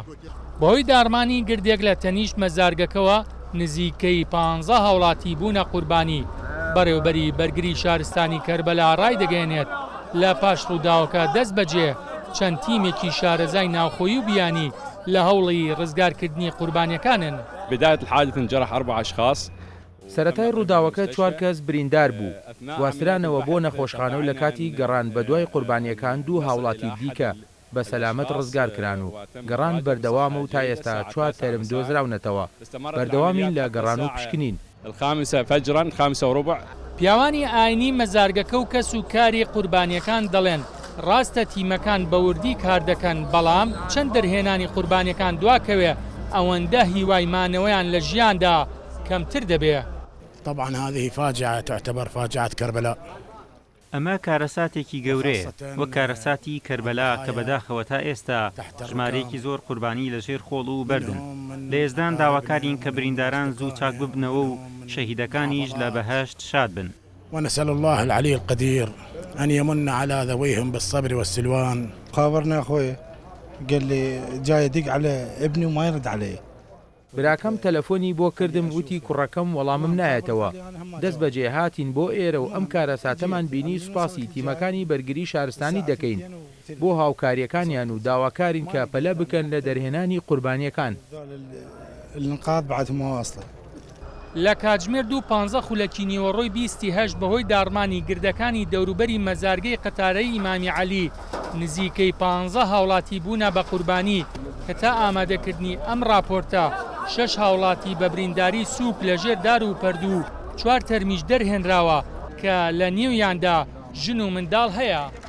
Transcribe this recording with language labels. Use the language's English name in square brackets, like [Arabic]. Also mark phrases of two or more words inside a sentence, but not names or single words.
[Central Kurdish] بەهۆی دارمانی گردێک لە تەنیشت مەزارگەکەوە نزیکەی 15 هاوڵاتی بوونە قوربانی. بەڕێوەبەری بەرگری شارستانی کەربەلا ڕای دەگەێنێت لە پاش ڕووداوەکە دەست بەجێ چەند تیمێکی شارەزای ناوخۆیی و بیانی لە هەوڵی ڕزگارکردنی قوربانیەکانن. [Arabic] بداية الحادث انجرح 4 أشخاص. [Central Kurdish] سەرەتای ڕووداوەکە 4 کەس بریندار بوو. گواسترانەوە بۆ نەخۆشخانە و لە کاتی گەڕان بە دوای قوربانیەکان 2 هاوڵاتی دیکە بە سەلامەت ڕزگار کران و گەڕان بەردەوامە و تا ئێستا 4 تەرم دۆزراونەتەوە. بەردەوامین لە گەڕان و پشکنین. [Arabic] الخامسة فجرا 5 وربع. [Central Kurdish] پیاوانی ئاینی مەزارگەکە و کەس و کاری قوربانیەکان دەڵێن ڕاستە تیمەکان بەوردی کار دەکەن، بەڵام چەند دەرهێنانی قوربانیەکان دواکەوێ ئەوەندە هیوای مانەوەیان لە ژیاندا کەمتر دەبێ. [Arabic] طبعا هذه فاجعة تعتبر فاجعة كربلاء. [Central Kurdish] ئەمە کارەساتێکی گەورەیە وەک کارەساتی کەربەلا کە بەداخەوە تا ئێستا ژمارەیەکی زۆر قوربانی لەژێر خۆڵ و بەردن. لە ئێزدان داواکارین کە برینداران زوو چاک ببنەوە و شەهیدەکانیش لە بەهەشت شاد بن. [Arabic] ونسأل الله العلي القدير أن يمن على ذويهم بالصبر والسلوان. خابرنا أخوي قال لي جاي يدق على ابني وما يرد عليه. [Central Kurdish] براکەم تەلەفۆنی بۆ کردم وتی کوڕەکەم وەڵامم نایەتەوە. دەست بەجێ هاتین بۆ ئێرە و ئەم کارەساتەمان بینی سوپاسی تیمەکانی بەرگری شارستانی دەکەین بۆ هاوکاریەکانیان و داواکارین کە پەلە بکەن لە دەرهێنانی قوربانیەکان. [Arabic] النقاط بعد مواصلة. [Central Kurdish] لە کاتژمێر 2:15 خولەکی نیوەڕۆی 28 بەهۆی دارمانی گردەکانی دەوروبەری مەزارگەی قەتارەی ئیمامی عەلی نزیکەی 15 هاوڵاتی بوونە بە قوربانی کە تا ئامادەکردنی ئەم راپۆرتە 6 هاوڵاتی بە برینداری سووک لەژێر دار و پەردوو 4 تەرمیش دەرهێنراوە کە لە نێویاندا ژن و منداڵ هەیە.